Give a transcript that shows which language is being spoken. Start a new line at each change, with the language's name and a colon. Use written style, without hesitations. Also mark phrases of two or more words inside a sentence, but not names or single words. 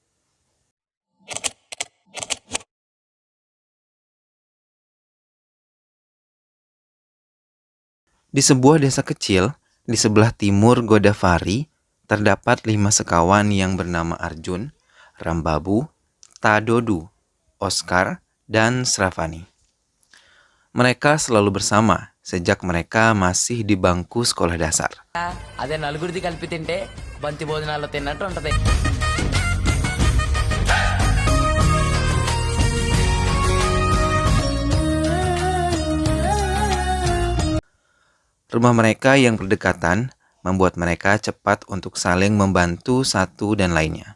Indonesian: Di sebuah desa kecil, di sebelah timur Godavari, terdapat 5 sekawan yang bernama Arjun, Rambabu, Tadodu, Oscar, dan Sravani. Mereka selalu bersama sejak mereka masih di bangku sekolah dasar.
Telugu: అదే నలుగురిది కలిపి తింటే బంతి భోజనాల్లో తిన్నట్టు ఉంటది.
Indonesian: Rumah mereka yang berdekatan membuat mereka cepat untuk saling membantu satu dan lainnya.